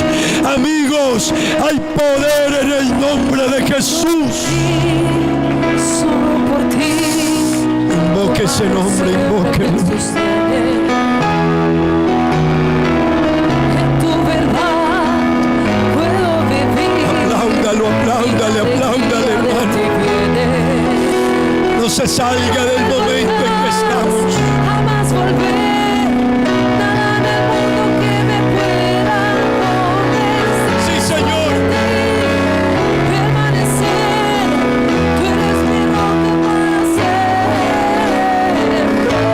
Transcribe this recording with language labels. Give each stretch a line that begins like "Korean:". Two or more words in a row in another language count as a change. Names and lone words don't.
Spanish: Amigos, hay poder en el nombre de Jesús. Solo por ti. Invoque ese nombre, invóquelo. En tu verdad puedo vivir. Apláudalo, apláudale, apláudale, hermano. No se salga del momento en que estamos. Jamás volver, nada en el mundo que me pueda convencer. Sí, Señor. Permanecer, tú eres mi roca para siempre.